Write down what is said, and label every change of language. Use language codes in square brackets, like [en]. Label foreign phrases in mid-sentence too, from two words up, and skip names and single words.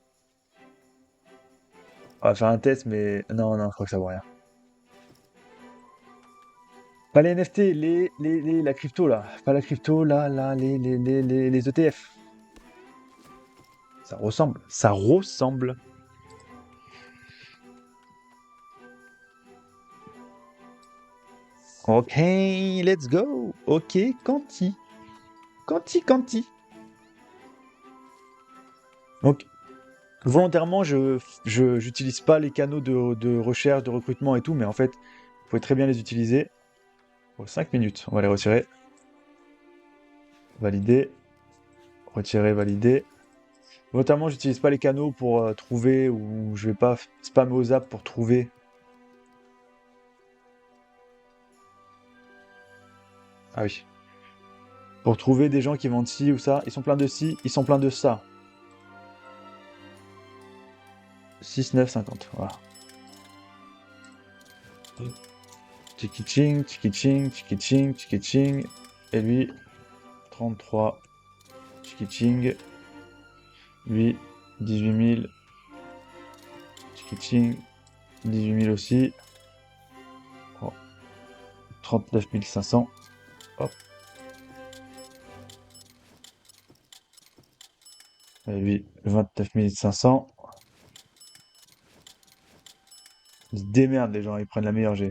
[fr] On va faire un test, mais non, non, je crois que ça vaut rien. Pas les NFT, la crypto là. Pas la crypto, là, les ETF. Ça ressemble. Ça ressemble. [en] Ok, let's go. [fr] Ok, Quanti. Quanti. Donc, volontairement, j'utilise pas les canaux de recherche, de recrutement et tout, mais en fait, vous pouvez très bien les utiliser. Pour 5 minutes, on va les retirer. Valider. Retirer, valider. Notamment, j'utilise pas les canaux pour trouver, ou je vais pas spammer aux apps pour trouver. Ah oui. Pour trouver des gens qui vendent ci ou ça. Ils sont pleins de ci, ils sont pleins de ça. 6, 9, 50. Voilà. Tiki-ching, tiki-ching, tiki-ching, tiki-ching. Et lui, 33. Tiki-ching. Lui, 18 000. Tiki-ching. 18 000 aussi. Oh. 39 500. Hop. Et lui, 29 500. Ils se démerdent les gens, ils prennent la meilleure G.